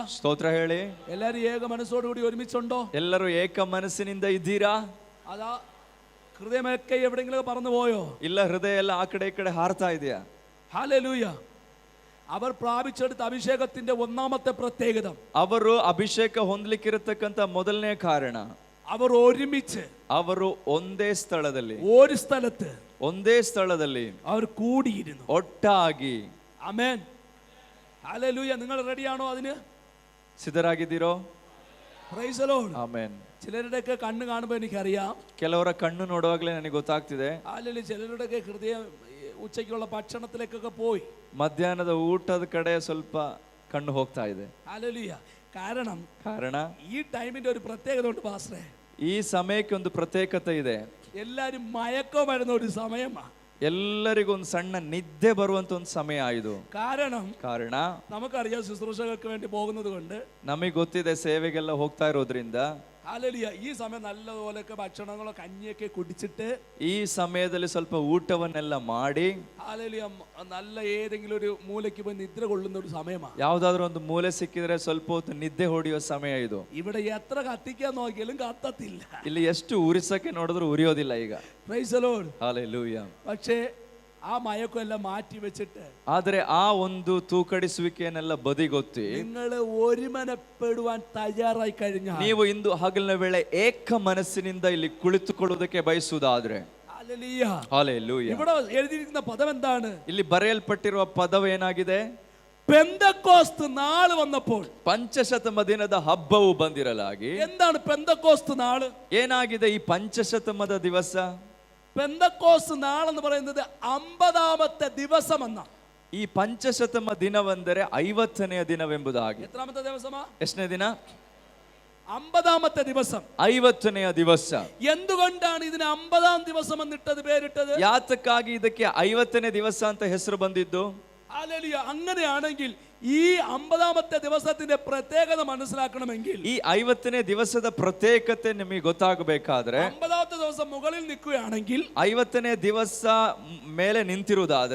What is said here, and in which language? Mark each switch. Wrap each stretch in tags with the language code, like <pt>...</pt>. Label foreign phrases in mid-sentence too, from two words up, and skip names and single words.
<kn>ಸ್ತೋತ್ರ ಹೇಳಿ.</kn> <ml>എല്ലാരും ഏക മനസ്സോടുകൂടി ഒരുമിച്ചുണ്ടോ?</ml> <kn>ಎಲ್ಲರೂ ಏಕ ಮನಸ್ಸಿನಿಂದ ಇದ್ದೀರಾ?</kn> <ml>അതാ ഹൃദയമൊക്കെ എവിടെയെങ്കിലും പറന്നു പോയോ?</ml> <kn>ಇಲ್ಲ, ಹೃದಯ ಎಲ್ಲ ಆ ಕಡೆ ಈ ಕಡೆ ಹಾರ್ತಾ ಇದೆಯಾ?</kn> <ml>ഹല്ലേലൂയ. അവർ പ്രാപിച്ചെടുത്ത അഭിഷേകത്തിന്റെ 1ാമത്തെ പ്രത്യേകത,</ml> <kn>ಅವರು ಅಭಿಷೇಕ ಹೊಂದಲಿಕ್ಕಿರತಕ್ಕಂತ ಮೊದಲನೇ ಕಾರಣ,</kn> <ml>അവർ ഒരുമിച്ച്</ml> <kn>ಅವರು ಒಂದೇ ಸ್ಥಳದಲ್ಲಿ</kn> <ml>ഒരു സ്ഥലത്ത്</ml> <kn>ಒಂದೇ ಸ್ಥಳದಲ್ಲಿ</kn> <ml>അവർ കൂടിയിരുന്നു.</ml> <kn>ಒಟ್ಟಾಗಿ.</kn> <ml>ആമേൻ. ഹല്ലേലൂയ. നിങ്ങൾ റെഡിയാണോ അതിന്?</ml> <kn>ಸಿದ್ಧರಾಗಿದ್ದೀರೋ?</kn> <en>Praise the Lord.</en> <kn>ಆಮೆನ್.</kn> <ml>ചിലരുടെയൊക്കെ കണ്ണ് കാണുമ്പോൾ എനിക്കറിയാം.</ml> <kn>ಕೆಲವರ ಕಣ್ಣು ನೋಡುವಾಗಲೇ ನನಗೆ ಗೊತ್ತಾಗ್ತಿದೆ.</kn> <ml>അല്ലെങ്കിൽ ചിലരുടെയൊക്കെ ഹൃദയം ഉച്ചയ്ക്കുള്ള ഭക്ഷണത്തിലേക്കൊക്കെ പോയി.</ml> <kn>ಮಧ್ಯಾಹ್ನದ ಊಟದ ಕಡೆ ಸ್ವಲ್ಪ ಕಣ್ಣು ಹೋಗ್ತಾ ಇದೆ.</kn> <ml>ഹല്ലേലൂയ. കാരണ ഈ ടൈമിന്റെ ഒരു പ്രത്യേകത ഉണ്ട് പാസ്റ്ററെ.</ml> <kn>ಈ ಸಮಯಕ್ಕೆ ಒಂದು ಪ್ರತ್ಯೇಕತೆ ಇದೆ.</kn> <ml>എല്ലാരും മയക്കം വരുന്ന ഒരു സമയമാണ്.</ml> <kn>ಎಲ್ಲರಿಗೂ ಒಂದು ಸಣ್ಣ ನಿದ್ದೆ ಬರುವಂತ ಒಂದು ಸಮಯ ಇದು. ಕಾರಣ</kn> <ml>നമുക്കറിയാം ശുശ്രൂഷകൾക്ക് വേണ്ടി പോകുന്നത് കൊണ്ട്,</ml> <kn>ನಮಗೆ ಗೊತ್ತಿದೆ ಸೇವೆಗೆಲ್ಲ ಹೋಗ್ತಾ ಇರೋದ್ರಿಂದ.</kn> <ml>ഹല്ലേലൂയ. ഈ സമയം നല്ലതുപോലെയൊക്കെ ഭക്ഷണങ്ങളോ കഞ്ഞിയൊക്കെ കുടിച്ചിട്ട്</ml> <kn>ಈ ಸಮಯದಲ್ಲಿ ಸ್ವಲ್ಪ ಊಟವನ್ನೆಲ್ಲ ಮಾಡಿ,</kn> <ml>ഹല്ലേലൂയ, നല്ല ഏതെങ്കിലും ഒരു മൂലയ്ക്ക് പോയി നിദ്ര കൊള്ളുന്ന ഒരു സമയമാണ്.</ml> <kn>ಯಾವ್ದಾದ್ರು ಒಂದು ಮೂಲೆ ಸಿಕ್ಕಿದ್ರೆ ಸ್ವಲ್ಪ ಹೊತ್ತು ನಿದ್ದೆ ಹೊಡೆಯುವ ಸಮಯ ಇದು.</kn> <ml>ഇവിടെ എത്ര കത്തിക്കാൻ നോക്കിയാലും കത്തത്തില്ല.</ml> <kn>ಇಲ್ಲಿ ಎಷ್ಟು ಉರಿಸಕ್ಕೆ ನೋಡಿದ್ರು ಉರಿಯೋದಿಲ್ಲ ಈಗ.</kn> <en>Praise the Lord.</en> <kn>ಹಲ್ಲೆಲೂಯಾ.</kn> <ml>പക്ഷേ ആ മയക്കെല്ലാം മാറ്റി വെച്ചിട്ട്,</ml> <kn>ಆದ್ರೆ ಆ ಒಂದು ತೂಕಡಿಸುವಿಕೆಯನ್ನೆಲ್ಲ ಬದಿಗೊತ್ತಿ,</kn> <ml>നിങ്ങൾ ഒരുമനപ്പെടുവാൻ തയ്യാറായി കഴിഞ്ഞാൽ,</ml> <kn>ನೀವು ಇಂದು ಹಗಲಿನ ವೇಳೆ ಏಕ ಮನಸ್ಸಿನಿಂದ ಇಲ್ಲಿ ಕುಳಿತುಕೊಳ್ಳುವುದಕ್ಕೆ ಬಯಸುವುದಾದ್ರೆ, ಹಲ್ಲೆಲೂಯಾ,</kn> <ml>ഇവിടെ എഴുതിയിരിക്കുന്ന പദം എന്താണ്?</ml> <kn>ಇಲ್ಲಿ ಬರೆಯಲ್ಪಟ್ಟಿರುವ ಪದವೇನಾಗಿದೆ?</kn> <ml>പെന്തക്കോസ്ത് നാൾ വന്നപ്പോൾ,</ml> <kn>ಪಂಚಶತಮ ದಿನದ ಹಬ್ಬವು ಬಂದಿರಲಾಗಿ.</kn> <ml>എന്താണ് പെന്തക്കോസ്ത് നാൾ?</ml> <kn>ಏನಾಗಿದೆ ಈ ಪಂಚಶತಮದ ದಿವಸ?</kn> <ml>പെന്തക്കോസ്ത് നാൾ എന്ന് പറയുന്നത് 50ാമത്തെ ദിവസം എന്നാ.</ml> <kn>ಈ ಪಂಚಶತಮ ದಿನವೆಂದರೆ 50ನೆಯ ದಿನವೆಂಬುದಾಗಿ.</kn> <ml>എത്രാമത്തെ ദിവസമാ?</ml> <kn>ಎಷ್ಟನೇ ದಿನ?</kn> <ml>50ാമത്തെ ദിവസം.</ml> <kn>50ನೆಯ ದಿವಸ.</kn> <ml>എന്തുകൊണ്ടാണ് ഇതിന് 50ാം ദിവസം എന്നിട്ടത് പേരിട്ടത്?</ml> <kn>ಯಾತಕ್ಕಾಗಿ ಇದಕ್ಕೆ 50ನೇ ದಿವಸ ಅಂತ ಹೆಸರು ಬಂದಿದ್ದು?</kn> <ml>ഹല്ലേലൂയ. അങ്ങനെയാണെങ്കിൽ ഈ 50ാമത്തെ ദിവസത്തിന്റെ പ്രത്യേകത മനസ്സിലാക്കണമെങ്കിൽ,</ml> <kn>ಈ 50ನೇ ದಿವಸದ ಪ್ರತ್ಯೇಕತೆ ನಿಮಗೆ ಗೊತ್ತಾಗಬೇಕಾದ್ರೆ,</kn> <ml>50ാമത്തെ ദിവസം മുകളിൽ നിൽക്കുകയാണെങ്കിൽ,</ml> <kn>50ನೇ ದಿವಸ ಮೇಲೆ ನಿಂತಿರುವುದಾದ್ರೆ,</kn>